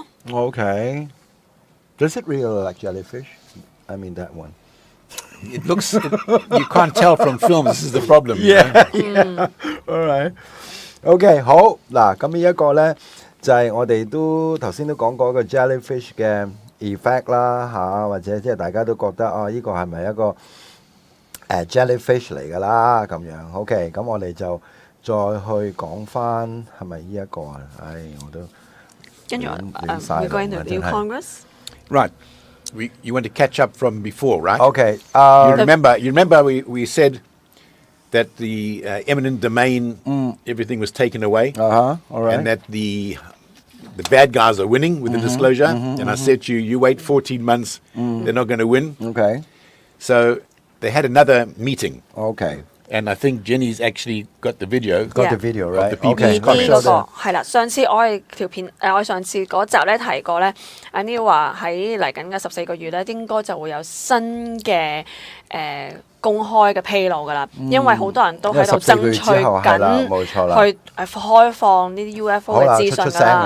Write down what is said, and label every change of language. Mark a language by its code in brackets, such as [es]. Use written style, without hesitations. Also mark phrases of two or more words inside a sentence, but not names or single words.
[en] Okay. Does it really look like jellyfish? I mean that one. It looks, you can't tell from film. This is the problem. All right. [yue] OK， 好嗱，咁呢一個咧就係我哋都頭先都講過一個 jellyfish 嘅 effect 啦嚇，或者即係大家都覺得啊，呢個係咪一個jellyfish 嚟㗎啦咁樣？OK，咁我哋就再去講翻係咪呢一個啊？唉，我都跟住 [en] we're going to New Congress. Right. You want to catch up from before, right? OK， You remember we said that the eminent domain, everything was taken away, all right. and that the bad guys are winning with the disclosure. And I said to you, you wait 14 months, they're not going to win. OK， So they had another meeting. OK， And I think Jenny's actually got the video. got the video right？ the people's OK， comments. [yue] 嗰個係啦，上次我哋條片我上次嗰集咧提過咧，阿 Neil 話喺嚟緊嘅14個月咧，應該就會有新嘅公開嘅披露㗎啦，因為好多人都喺度爭取緊冇錯啦，去開放呢啲 UFO 嘅資訊㗎啦。